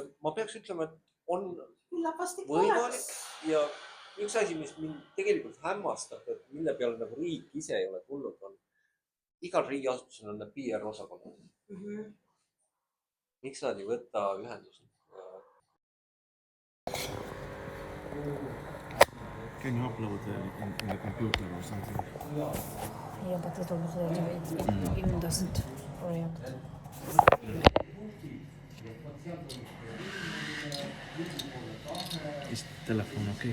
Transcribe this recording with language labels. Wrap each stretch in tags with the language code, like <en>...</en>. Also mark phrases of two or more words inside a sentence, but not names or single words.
<et>Ma peaks ütlema, et on võimalik ja üks asi, mis mind tegelikult hämmastab, et mille peale nagu riik ise ei ole tulnud, on igal riigiasutusel on PR-osakonnad. Miks nad ei võta ühendust?</et> <en>Can you upload in the computer or something? Yeah, but it even doesn't react. Is telephone okay?</en>